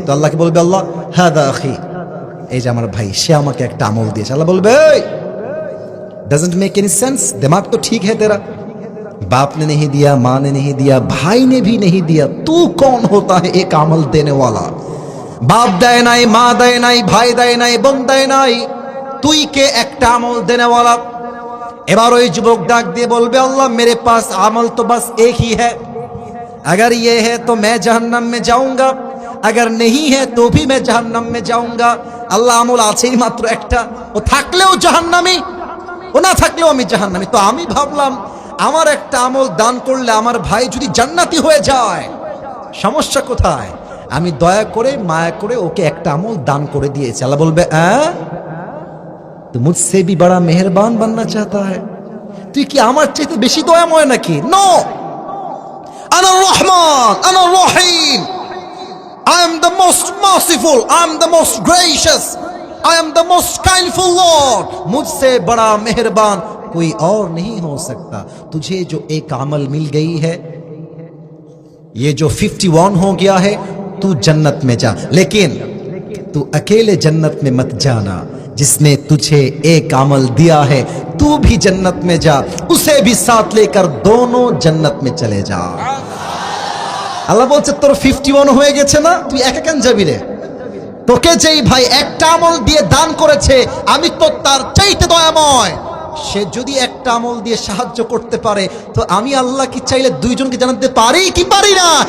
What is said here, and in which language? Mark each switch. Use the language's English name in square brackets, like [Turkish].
[Bangla] তো আল্লাহকে বলবে আল্লাহ [Arabic] হাদা আখি, [Bangla] এই যে আমার ভাই, সে আমাকে একটা আমল দিয়েছে। আল্লাহ বলবে [English] doesn't make any sense, [Hindi] दिमाग तो ठीक है तेरा, बाप ने नहीं दिया, माँ ने नहीं दिया, भाई ने भी नहीं दिया, तू कौन होता है एक अमल देने वाला? [Bangla] बाप देय নাই, মা দেয় নাই, ভাই দেয় নাই, বোন দেয় নাই, তুই কে একটা আমল [Hindi] देने वाला? [Bangla] এবার ওই যুবক ডাক দিয়ে বলবে আল্লাহ [Hindi] मेरे पास अमल तो बस एक ही है, अगर ये है तो मैं जहन्नम में जाऊंगा, अगर नहीं है तो भी मैं जहन्नम में जाऊंगा। [Bangla] আল্লাহ আমল আছেই মাত্র একটা, ও থাকলেও জাহান্নামী, ও না থাকলেও আমি জাহান্নামী। তো আমি ভাবলাম আমার একটা আমল দান করলে আমার ভাই যদি জান্নাতি হয়ে যায়, সমস্যা কোথায়? আমি দয়া করে মায়া করে ওকে একটা আমল দান করে দিয়েছি। আল্লাহ বলবে [Hindi] তো মুঝসে भी बड़ा मेहरबान बनना चाहता है, [Bangla] তুই কি আমার চাইতে বেশি দয়াময় নাকি? [English] no, [Arabic] আনা রহমান, আনা রহিম, [English] I am the most merciful, I am the most gracious, I am the most kindful Lord, [Hindi] मुझसे बड़ा मेहरबान कोई और नहीं हो सकता। तुझे जो एक अमल मिल गई है, ये जो 51 हो गया है, तू जन्नत में जा, लेकिन तू अकेले जन्नत में मत जाना, जिसने तुझे एक अमल दिया है तू भी जन्नत में जा, उसे भी साथ लेकर दोनों जन्नत में चले जा। [Bangla] আল্লাহ বলছে তোর 51 হয়ে গেছে না, তুই একা কেন যাবি রে? তোকে যেই ভাই একটা আমল দিয়ে দান করেছে, আমি তো তার চাইতে দয়াময়, সে যদি একটা আমল দিয়ে সাহায্য করতে পারে, তো আমি আল্লাহ কি চাইলে দুইজনকে জানাতে পারি কি পারি না?